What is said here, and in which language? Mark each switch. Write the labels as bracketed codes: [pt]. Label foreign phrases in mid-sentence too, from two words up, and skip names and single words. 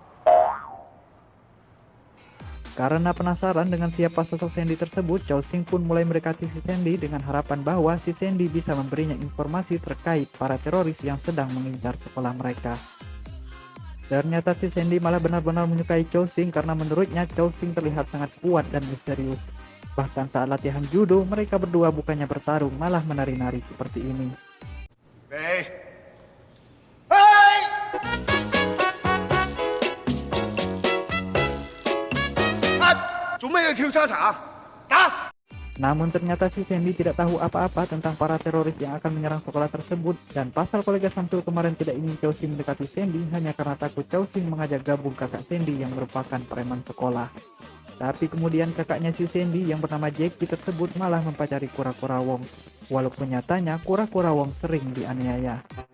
[id] Karena penasaran dengan siapa sosok Sandy tersebut, Chow Sing pun mulai mendekati si Sandy dengan harapan bahwa si Sandy bisa memberinya informasi terkait para teroris yang sedang mengincar sekolah mereka. Ternyata si Sandy malah benar-benar menyukai Chow Sing karena menurutnya Chow Sing terlihat sangat kuat dan misterius. Bahkan saat latihan judo, mereka berdua bukannya bertarung, malah menari-nari seperti ini. [yue] Hey! 做咩要跳叉叉？打！ [id] Namun ternyata si Sandy tidak tahu apa-apa tentang para teroris yang akan menyerang sekolah tersebut, dan pasal kolega Samsul kemarin tidak ingin Chow Sing mendekati Sandy hanya karena takut Chow Sing mengajak gabung kakak Sandy yang merupakan preman sekolah. Tapi kemudian kakaknya si Sandy yang bernama Jackie tersebut malah mempacari Kura-Kura Wong, walaupun nyatanya Kura-Kura Wong sering dianiaya.